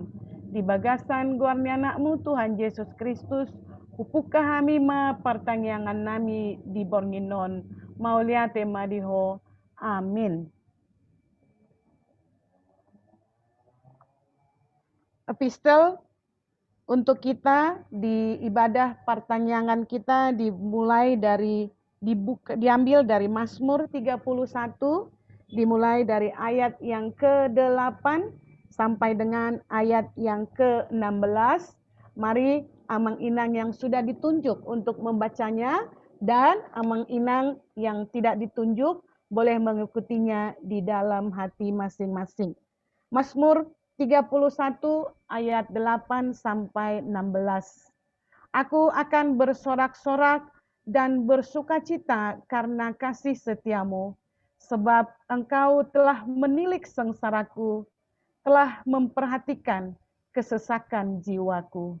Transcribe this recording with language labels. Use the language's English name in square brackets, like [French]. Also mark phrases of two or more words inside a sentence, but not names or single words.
[Batak Toba] Di bagasan goarni anakmu Tuhan Yesus Kristus, upukah kami ma partangyangan nami di bornginon, mauliate madiho. Amin. [Indonesian] Epistel untuk kita di ibadah pertanyaan kita dimulai dari diambil dari Mazmur 31, dimulai dari ayat yang ke-8 sampai dengan ayat yang ke-16. Mari [Batak Toba] amang inang [Indonesian] yang sudah ditunjuk untuk membacanya dan [Batak Toba] amang inang [Indonesian] yang tidak ditunjuk boleh mengikutinya di dalam hati masing-masing. Mazmur 31 ayat 8 sampai 16. Aku akan bersorak-sorak dan bersukacita karena kasih setiamu, sebab engkau telah menilik sengsaraku, telah memperhatikan kesesakan jiwaku.